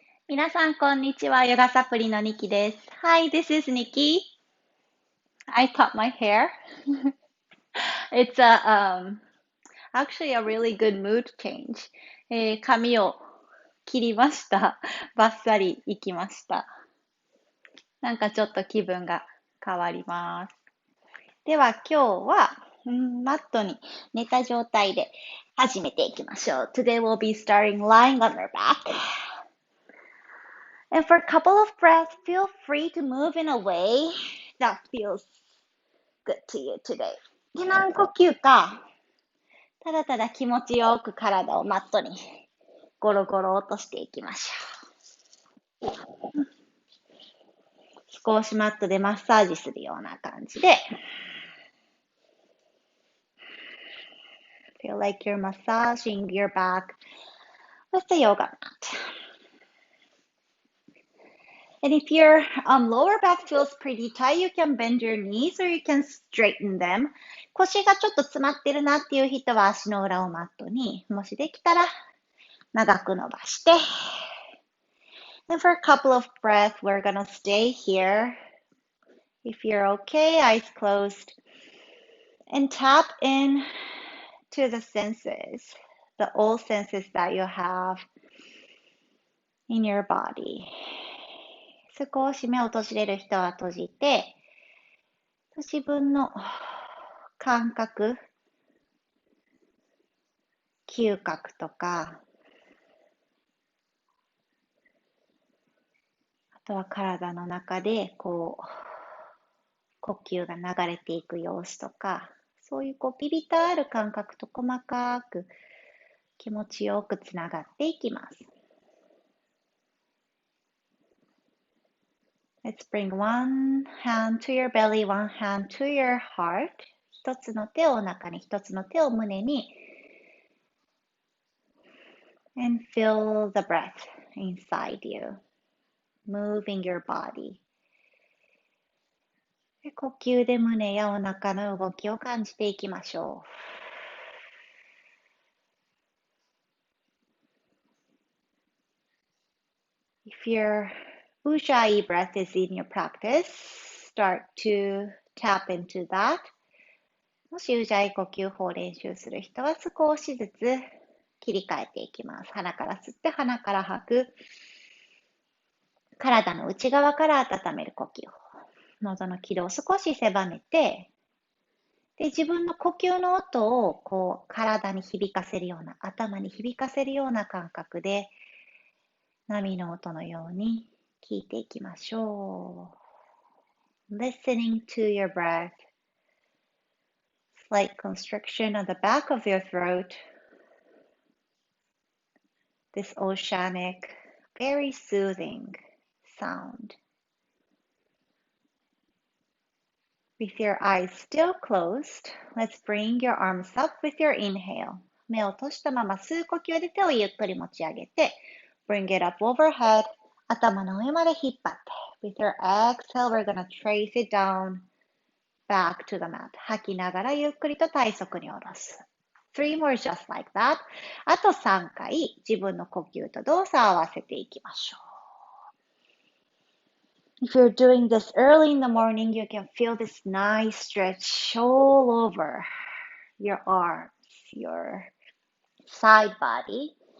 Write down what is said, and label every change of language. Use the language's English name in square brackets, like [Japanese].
[Japanese] 皆さん、こんにちは。ヨガサプリのニキです。 [English] Hi, this is Nikki. I cut my hair. It's actually a really good mood change. [Japanese] 髪を切りました。バッサリ行きました。なんかちょっと気分が変わります。では今日は、マットに寝た状態で始めていきましょう。 [English] Today we'll be starting lying on your back.And for a couple of breaths, feel free to move in a way that feels good to you today. [Japanese] で、何呼吸か、ただただ気持ちよく体をマットにゴロゴロ落としていきましょう。少しマットでマッサージするような感じで、 [English] feel like you're massaging your back with the yoga mat.And if your lower back feels pretty tight, you can bend your knees or you can straighten them. [Japanese] 腰がちょっと詰まってるなっていう人は足の裏をマットに、もしできたら長く伸ばして。 [English] And for a couple of breaths, we're gonna stay here. If you're okay, eyes closed. And tap in to the senses, the old senses that you have in your body. [Japanese] 少し目を閉じれる人は閉じて、自分の感覚、嗅覚とか、あとは体の中で呼吸が流れていく様子とか、そういうビビたある感覚と細かく気持ちよくつながっていきます。 [English] Let's bring one hand to your belly, one hand to your heart. [Japanese] 一つの手をお腹に、一つの手を胸に。 [English] And feel the breath inside you, moving your body. [Japanese] で、呼吸で胸やお腹の動きを感じていきましょう。 [English] If your Ujjayi breath is in your practice, start to tap into that. [Japanese] もしUjjayi呼吸法を練習する人は少しずつ切り替えていきます。鼻から吸って鼻から吐く。体の内側から温める呼吸法。喉の軌道を少し狭めて、で、自分の呼吸の音を体に響かせるような、頭に響かせるような感覚で、波の音のように聞いていきましょう。 [English] Listening to your breath. Slight constriction on the back of your throat. This oceanic, very soothing sound. With your eyes still closed, let's bring your arms up with your inhale. [Japanese] 目を閉じたまま吸う呼吸で手をゆっくり持ち上げて、 [English] bring it up overhead. [Japanese] 頭の上まで引っ張って。 [English] With your exhale, we're gonna trace it down back to the mat. [Japanese] 吐きながらゆっくりと体側に下ろす。 [English] Three more just like that. [Japanese] あと3回自分の呼吸と動作を合わせていきましょう。 [English] If you're doing this early in the morning, you can feel this nice stretch all over your arms, your side body.